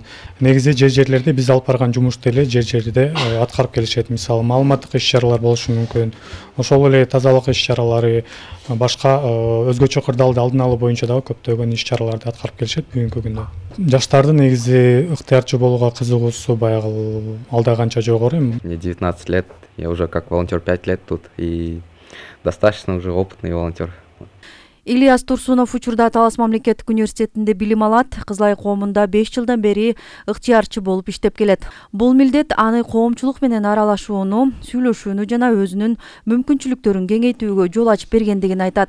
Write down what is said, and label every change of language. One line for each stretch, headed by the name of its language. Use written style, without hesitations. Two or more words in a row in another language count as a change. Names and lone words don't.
Kyrgyz: Негизи жерлерде биз алып барган жумушту эле жерде аткарып келишет. Мисалы, маалыматтык иш-чаралар болушу мүмкүн. Ошол эле тазалык иш-чаралары, башка өзгөчө кырдаалды алдын алуу боюнча дагы көптөгөн иш-чараларды аткарып келишет бүгүнкү күндө. Жаштардын негизи ыктыярчы болууга кызыгуусу баягы алда канча жогору.
Russian: Мне 19 лет, я уже как волонтер 5 лет тут и достаточно уже опытный волонтер.
Kyrgyz: Ильяс Турсунов учурда Талас мамлекеттик университетинде билим алат. Кызылай коомунда 5 жылдан бери ыктыярчы болуп иштеп келет. Бул милдет аны коомчулук менен аралашууну, сүйлөшүүнү жана өзүнүн мүмкүнчүлүктөрүн кеңейтүүгө жол ачып бергендигин айтат.